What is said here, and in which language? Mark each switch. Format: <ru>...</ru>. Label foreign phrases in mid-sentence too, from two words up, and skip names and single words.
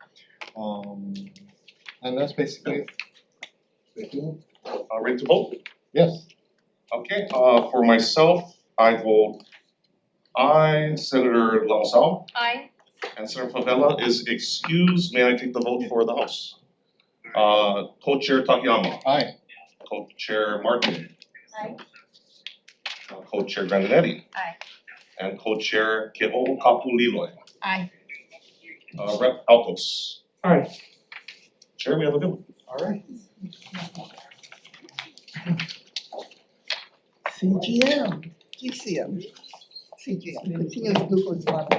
<en>And that's basically it. Ready to vote? Yes. Okay, for myself, I vote aye. Senator Lama Sal Aye. and Senator Pavella is excused. May I take the vote for the House? Co-chair Takayama. Aye. Co-chair Martin. Aye. Co-chair Grandinetti. Aye. And co-chair Kyokapu Liloy. Aye. Rep Altos. Aye. Chair, we have a bill. Alright. CGM, GCM, CGM, continuous glucose monitor.</en>